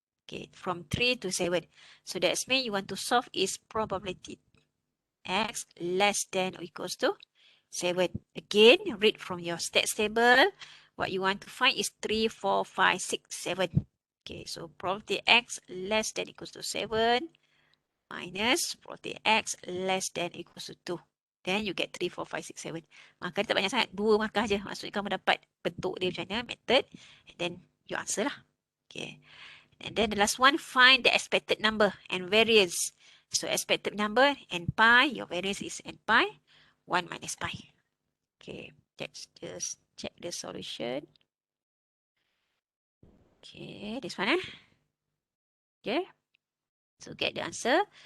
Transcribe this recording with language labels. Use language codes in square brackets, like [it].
[en] Okay, from 3 to 7. So that's mean you want to solve is probability x less than or equals to 7. Again, read from your stats table. What you want to find is 3, 4, 5, 6, 7. Okay, so probability x less than equals to 7 minus probability x less than equals to 2. Then you get 3, 4, 5, 6, 7. [ms] Markah dia tak banyak sangat. 2 markah je. Maksudnya kamu dapat bentuk dia macam mana, method. [en] And then you answer lah. Okay. And then the last one, find the expected number and variance. So expected number and pi, your variance is n pi, 1 minus pi. Okay, let's just check the solution. Okay, this one. Okay, so get the answer.